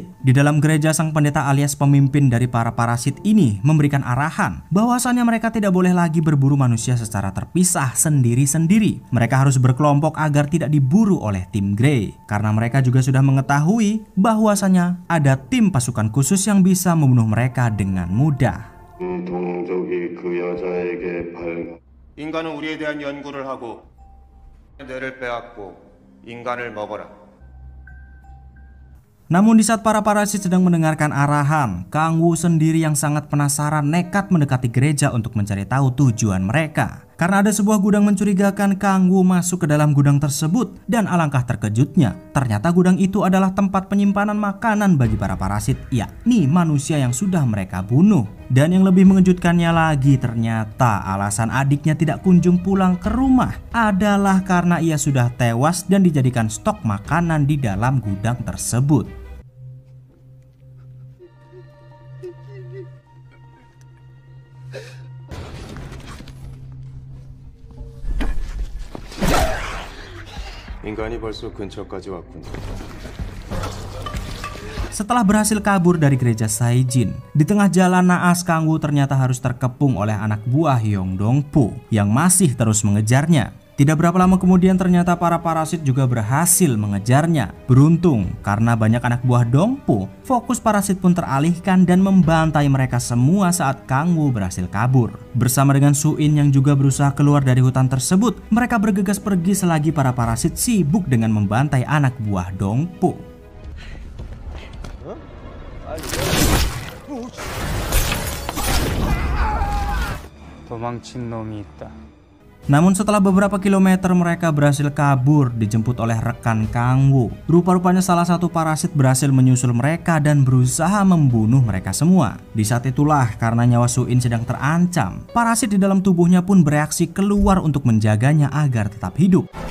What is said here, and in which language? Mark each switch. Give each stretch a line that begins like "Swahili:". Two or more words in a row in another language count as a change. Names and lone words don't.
Indonesian: Di dalam gereja, sang pendeta alias pemimpin dari para parasit ini memberikan arahan bahwasannya mereka tidak boleh lagi berburu manusia secara terpisah sendiri-sendiri. Mereka harus berkelompok agar tidak diburu oleh tim Grey. Karena mereka juga sudah mengetahui bahwasannya ada tim pasukan khusus yang bisa membunuh mereka dengan mudah.
Korean: 인간은 우리에 대한 연구를 하고 뇌를 빼앗고 인간을 먹어라.
Indonesian: Namun di saat para parasit sedang mendengarkan arahan, Kang Woo sendiri yang sangat penasaran nekat mendekati gereja untuk mencari tahu tujuan mereka. Karena ada sebuah gudang mencurigakan, Kang Woo masuk ke dalam gudang tersebut dan alangkah terkejutnya, ternyata gudang itu adalah tempat penyimpanan makanan bagi para parasit, yakni manusia yang sudah mereka bunuh. Dan yang lebih mengejutkannya lagi, ternyata alasan adiknya tidak kunjung pulang ke rumah adalah karena ia sudah tewas dan dijadikan stok makanan di dalam gudang tersebut.
Korean: 인간이 벌써 근처까지 왔군.
Indonesian: Setelah berhasil kabur dari gereja Saijin, di tengah jalan naas Kang Woo ternyata harus terkepung oleh anak buah Yong Dong-pu yang masih terus mengejarnya. Tidak berapa lama kemudian ternyata para parasit juga berhasil mengejarnya. Beruntung karena banyak anak buah Dong-pu, fokus parasit pun teralihkan dan membantai mereka semua saat Kang Woo berhasil kabur. Bersama dengan Su-in yang juga berusaha keluar dari hutan tersebut, mereka bergegas pergi selagi para parasit sibuk dengan membantai anak buah Dong-pu.
Korean: 도망친 놈이 있다.
Indonesian: Namun setelah beberapa kilometer mereka berhasil kabur, dijemput oleh rekan Kang Woo. Rupa-rupanya salah satu parasit berhasil menyusul mereka dan berusaha membunuh mereka semua. Di saat itulah karena nyawa Su-in sedang terancam, parasit di dalam tubuhnya pun bereaksi keluar untuk menjaganya agar tetap hidup.